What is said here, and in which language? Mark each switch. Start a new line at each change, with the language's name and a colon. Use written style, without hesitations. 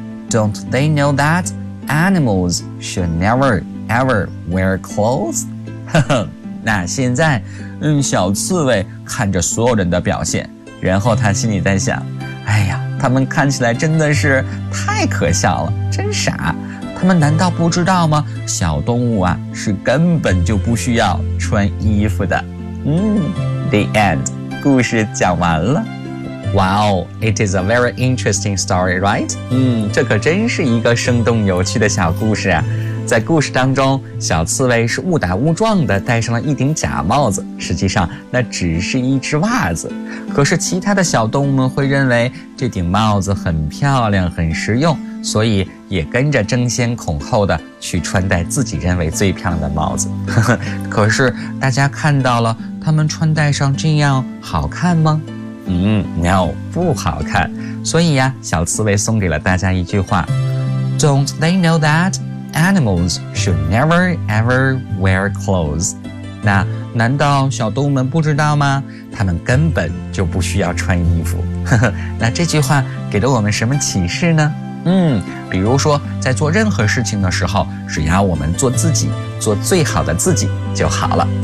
English: Don't they know that animals should never ever wear clothes?
Chinese: 那现在小刺猬看着所有人的表现，然后他心里在想，哎呀，他们看起来真的是太可笑了，真傻，他们难道不知道吗？小动物啊，是根本就不需要穿衣服的。
English: The end.
Chinese: 故事讲完了。
English: Wow, it is a very interesting story, right?
Chinese: 这可真是一个生动有趣的小故事啊。在故事当中，小刺猬是误打误撞地戴上了一顶假帽子，实际上那只是一只袜子。可是其他的小动物们会认为这顶帽子很漂亮，很实用，所以也跟着争先恐后的去穿戴自己认为最漂亮的帽子。可是大家看到了他们穿戴上这样好看吗？ No, 不好看。所以呀，小刺猬送给了大家一句话，
English: Don't they know that animals should never ever wear clothes?
Chinese: 那难道小动物们不知道吗？他们根本就不需要穿衣服。那这句话给了我们什么启示呢？比如说在做任何事情的时候，只要我们做自己，做最好的自己就好了。